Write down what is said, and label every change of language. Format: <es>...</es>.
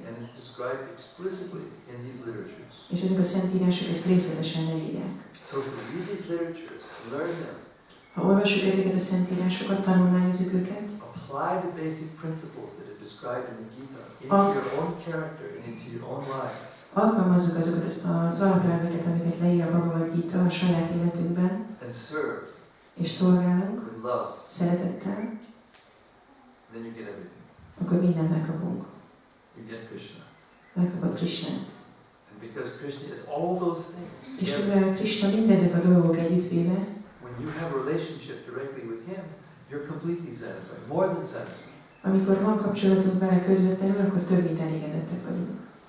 <en>And it's described explicitly in these literatures.</en> <hu>És ezek a szentírások ezt részletesen leírják.</hu> <en>So to read these literatures, learn them.</en> <hu>Ha olvassuk ezeket a szentírásokat, tanulmányozzuk őket,</hu> <en>apply the basic principles that are described in the Gita into your own character and into your own life.</en> <hu>Alkalmazzuk azokat az alapelveket, amiket leír a Bhagavad Gita a saját életünkben,</hu> <en>And serve</en> <hu>és szolgálunk</hu> <en>with love.</en> <hu>szeretettel,</hu> <en>Then you get everything.</en> <hu>akkor mindent megkapunk.</hu> <en>You get Krishna.</en> <hu>Megkapod Krisnát.</hu> <en>And because Krishna is all those things,</en> <hu>És mivel Krishna mindezek a dolgok együttvéve,</hu> <en>when you have a relationship directly with him, you're completely satisfied, more than satisfied.</en> <hu>amikor van kapcsolatunk vele közvetlenül, akkor több mint elégedettek vagyunk.</hu>